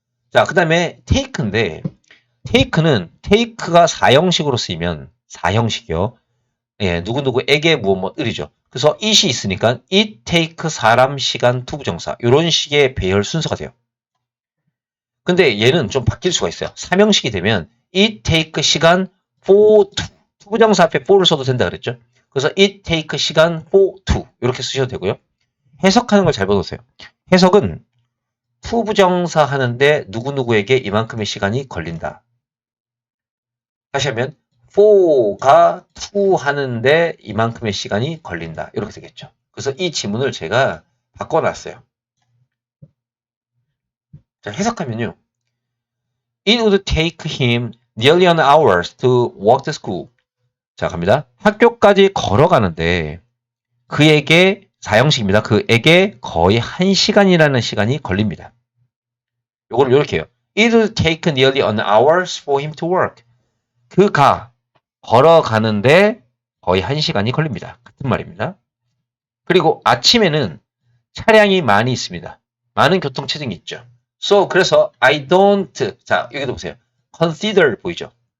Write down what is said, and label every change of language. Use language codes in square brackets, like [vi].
[ko] 자, 그 다음에 take인데 take는 take가 4형식으로 쓰이면 4형식이요. 예, 누구누구에게 무엇무엇을이죠. 그래서 it이 있으니까 it, take, 사람, 시간, 투부정사 이런 식의 배열 순서가 돼요. 근데 얘는 좀 바뀔 수가 있어요. 3형식이 되면 it, take, 시간, for, to. 투부정사 앞에 for를 써도 된다 그랬죠. 그래서 it, take, 시간, for, to 이렇게 쓰셔도 되고요. 해석하는 걸 잘 보세요. 해석은 투부정사 하는데 누구누구에게 이만큼의 시간이 걸린다. 다시 하면 for가 to 하는데 이만큼의 시간이 걸린다. 이렇게 되겠죠. 그래서 이 지문을 제가 바꿔놨어요. 자, 해석하면요. [en] It would take him nearly an hour to walk to school. [ko] 자, 갑니다. 학교까지 걸어가는데 그에게 4형식입니다. 그에게 거의 1시간이라는 시간이 걸립니다. 요거를 이렇게 해요. [en] It would take nearly an hour for him to work. [ko] 그가 걸어가는데 거의 1시간이 걸립니다. 같은 말입니다. 그리고 아침에는 차량이 많이 있습니다. 많은 교통체증이 있죠. So, 그래서 [en] I don't, [ko] 자, 여기도 보세요. consider 보이죠?